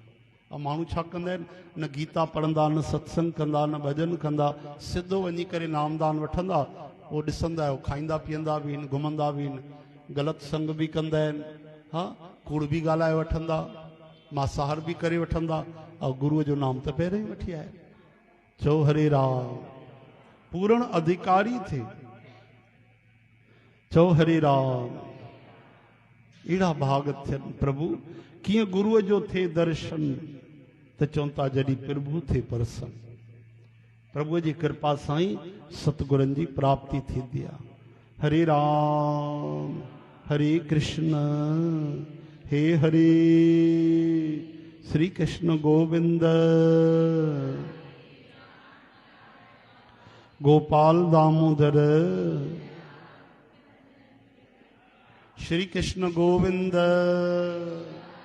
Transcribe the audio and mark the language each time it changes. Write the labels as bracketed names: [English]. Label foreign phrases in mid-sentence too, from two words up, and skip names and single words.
[Sindhi] ऐं माण्हू छा कंदा आहिनि, न गीता पढ़ंदा, न सत्संग कंदा, न भॼन कंदा, सिधो वञी करे नामदान वठंदा। पोइ ॾिसंदा आहियो खाईंदा पीअंदा बि आहिनि, घुमंदा बि आहिनि, ग़लति संग बि कंदा आहिनि, हा कूड़ बि ॻाल्हाए वठंदा, मांसाहार बि करे वठंदा, ऐं गुरूअ जो नाम त पहिरियों ई वठी आया। चओ हरे राम। पूर्ण अधिकारी थे, चओ हरे राम। अहिड़ा भाग थियनि प्रभु। कीअं गुरूअ जो थे दर्शन, त चवनि था जॾहिं प्रभु थे परसन। प्रभुअ जी कृपा सां ई सतगुरनि जी प्राप्ति थींदी आहे। हरे राम हरे कृष्ण हे हरे श्री कृष्ण गोविंद गोपाल दामोदर श्री कृष्ण गोविंद।